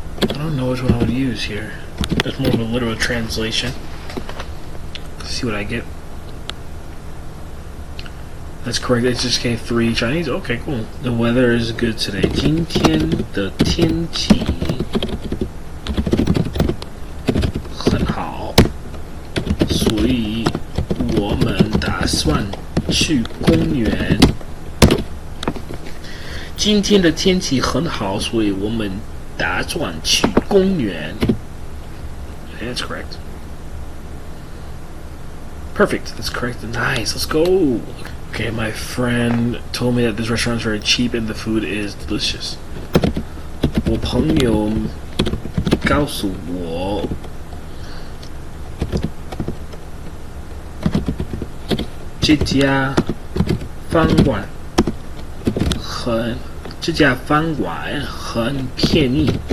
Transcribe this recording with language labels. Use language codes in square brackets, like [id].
[en] I don't know which one I would use here. That's more of a literal translation. See what I get. That's correct. It's just K3 Chinese. Okay, cool. The weather is good today. [zh] 今天的天气很好，所以我们打算去公园。今天的天气很好，所以我们打算去公园。 [en] That's correct. Perfect. That's correct. Nice. Let's go. Okay, my friend told me that this restaurant is very cheap and the food is delicious. [zh] 我朋友告诉我，这家饭馆很便宜。